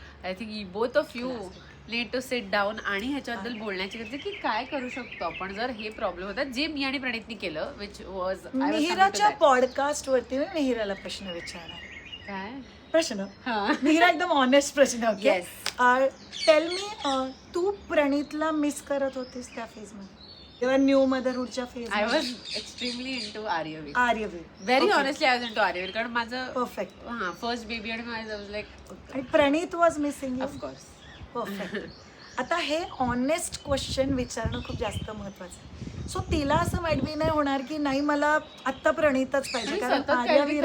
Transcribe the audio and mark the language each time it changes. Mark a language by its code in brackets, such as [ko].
[en] I think both of you need to sit down [mr] आणि ह्याच्याबद्दल बोलण्याची गरज आहे की काय करू शकतो आपण जर हे प्रॉब्लेम होतात, जे मी आणि प्रणितनी केलं, [en] which was [mr] मिहिराच्या पॉडकास्ट वरती मी मिहिराला प्रश्न विचारणार. काय प्रश्न? मिहिरा, एकदम ऑनेस्ट प्रश्न. [en] okay, tell me, [mr] तू प्रणितला मिस करत होतीस त्या फेज मध्ये, तेव्हा new मदरहुडच्या phase? [en] I was extremely into Aryavir. Aryavir, very honestly I was into Aryavir, [mr] कारण माझं [en] Perfect. [mr] फर्स्ट बेबी आणि माझं लाईक, [en] आणि Pranit was missing you. Of course. Perfect. [mr] आता हे ऑनेस्ट क्वेश्चन विचारणं खूप जास्त महत्वाचं आहे. सो तिला असं वाईट नाही होणार की नाही मला आत्ता प्रणितच पाहिजे, कारण आर्यवीर